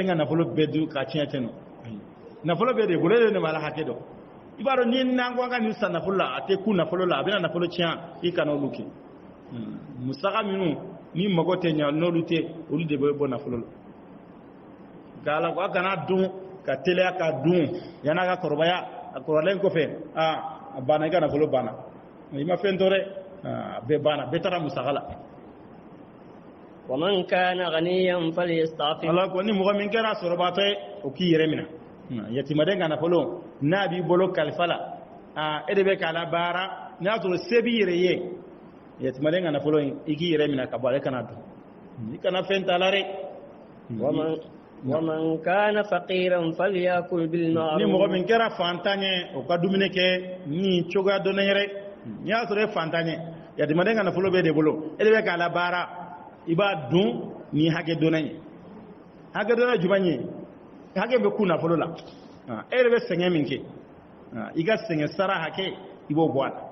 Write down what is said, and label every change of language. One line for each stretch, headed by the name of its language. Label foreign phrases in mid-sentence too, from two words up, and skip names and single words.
Bambara: ka nafolo bɛɛ dun ka tiɲɛ tɛ nɔ nafolo bɛɛ de bolo e de b'a la hakɛ dɔn i b'a dɔn ni n'an ko an ka nin san nafolo la a tɛ ku nafolo la a bɛna nafolo tiɲɛ i kana olu kɛ musaka minnu ni mago tɛ ɲɛ n'olu tɛ olu de bɛ bɔ nafolo la nka ala ko a kana dun ka teliya ka dun yanni a ka kɔrɔbaya a kɔrɔlen kɔfɛ a banna i ka nafolo banna. i ma fɛn tɔ dɛ bɛɛ banna bɛɛ taara musaka la.
Arabic: ومن كان غنيا فليستعفف.
Bambara: ala ko ni mɔgɔ min kɛra sɔrɔbatɔ ye o k'i yɛrɛ minɛ yatimaden ka nafolo n'a b'i bolo kalifa la e de bɛ k'a la baara n'a y'a sɔrɔ se b'i yɛrɛ ye yatimaden ka nafolo in i k'i yɛrɛ minɛ ka bɔ ale kana dun i kana fɛn t'a la dɛ.
Arabic: ومن كان فقيرا فليأكل بالمعروف.
Bambara: ni mɔgɔ min kɛra fantan ye o ka dumuni kɛ ni cogoya dɔnnen yɛrɛ n'i y'a sɔrɔ e fantan ye yatimaden ka nafolo bɛ de bolo e de bɛ k'a la baara i b'a dun ni hakɛ dɔnnen ye hakɛ dɔnnen jumɛn ye hakɛ bɛ ku nafolo la e de bɛ sɛgɛn min kɛ i ka sɛgɛn sara hakɛ i b'o bɔ a